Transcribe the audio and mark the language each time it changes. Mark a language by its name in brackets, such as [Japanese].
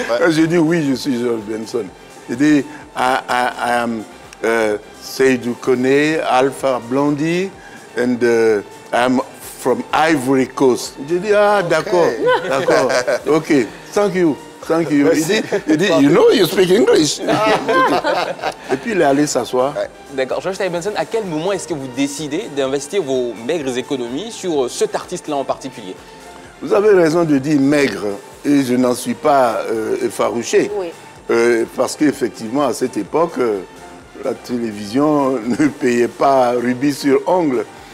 [French] J'ai dit, oui, je suis George Benson. J'ai dit, [English] I am Seydou Koné, Alpha Blondy, and I am from Ivory Coast. [French] J'ai dit, ah, d'accord, d'accord. [English] OK, thank you. [French] Il dit, [English] you know, you speak English. [French] Et puis, il est allé s'asseoir. D'accord. George Tayi Benson, à quel moment est-ce que vous décidez d'investir vos maigres économies sur cet artiste-là en particulier? Vous avez raison de dire maigre, et je n'en suis pas effarouché. Oui. Parce qu'effectivement, à cette époque, la télévision ne payait pas rubis sur ongle.